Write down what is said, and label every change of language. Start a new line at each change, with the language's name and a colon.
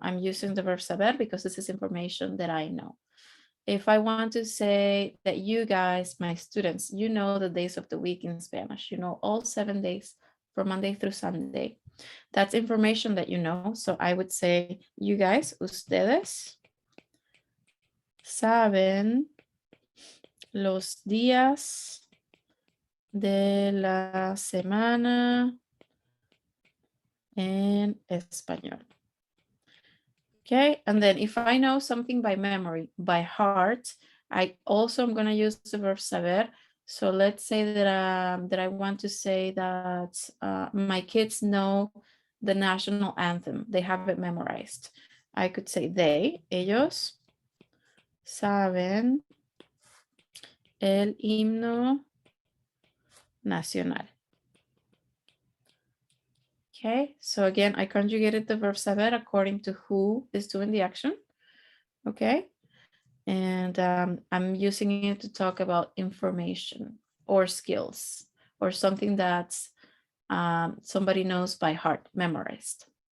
English: I'm using the verb saber because this is information that I know. If I want to say that you guys, my students, you know the days of the week in Spanish, you know all 7 days from Monday through Sunday. That's information that you know. So I would say, you guys,
Spanish: ustedes saben los días de la semana en español.
English: Okay, and then if I know something by memory, by heart, I also am going to use the verb saber. So let's say that I want to say that my kids know the national anthem. They have it memorized.
Spanish: I could say ellos saben el himno nacional.
English: Okay, so again, I conjugated the verb saber according to who is doing the action. Okay. And I'm using it to talk about information or skills or something that somebody knows by heart, memorized.